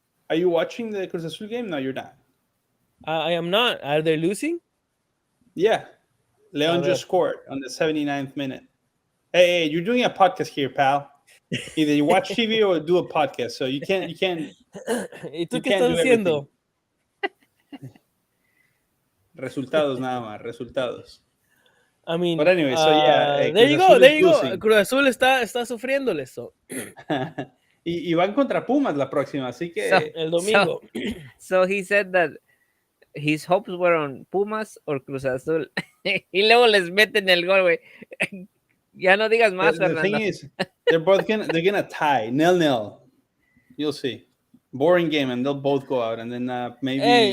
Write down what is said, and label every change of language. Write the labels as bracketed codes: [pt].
[en] Are you watching the Cruz Azul game? No, you're not. I am not. Are they losing? Yeah. Leon just scored on the 79th minute. Hey, you're doing a podcast here, pal. Either you watch TV or do a podcast, so you can't. [es] ¿Y tú qué estás haciendo? Resultados nada más, resultados. [en] I mean, but anyway, so yeah. There you go. [es] Cruz Azul está sufriéndole eso. y van contra Pumas la próxima, así que el domingo. [en] So he said that his hopes were on Pumas or Cruz Azul. [es] Y luego les meten el gol, güey. Ya no digas más, Fernando. [en] The thing is, they're gonna tie 0-0. You'll see. Boring game, and they'll both go out, and then maybe.